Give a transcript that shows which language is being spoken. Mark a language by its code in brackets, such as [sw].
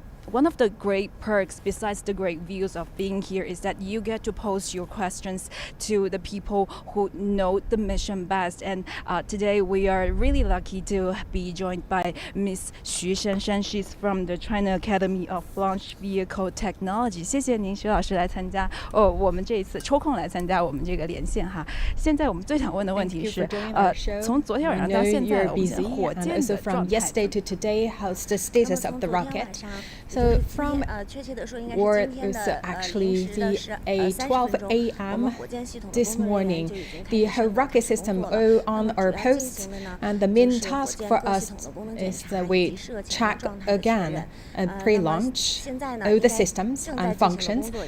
[en] one of the great perks, besides the great views of being here, is that you get to pose your questions to the people who know the mission best. And today we are really lucky to be joined by Miss Xu Shenshen. She's from the China Academy of Launch Vehicle Technology. [zh] 谢谢您，徐老师来参加我们这一次抽空来参加我们这个连线哈。现在我们最想问的问题是，从昨天晚上到现在，我们火箭的状态。 [en] Yesterday to today, how's the status of the rocket? So from or also actually the 12 a.m. this morning, the whole rocket system all on our posts, and the main task for us is that we check again pre-launch all the systems and functions.